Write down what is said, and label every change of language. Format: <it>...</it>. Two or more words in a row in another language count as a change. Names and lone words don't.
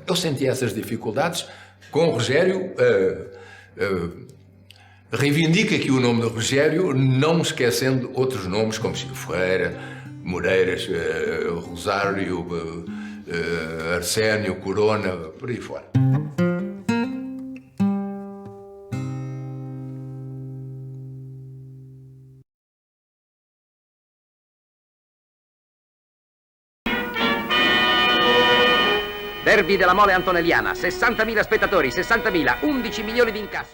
<pt>Eu sentia essas dificuldades. Com o Rogério, reivindico aqui o nome do Rogério, não esquecendo outros nomes como Chico Ferreira, Moreiras, Rosário, Arsénio, Corona, por aí fora.</pt> <it>Derby della Mole Antonelliana, 60.000 spettatori, 60.000, 11 milioni di incasso.</it>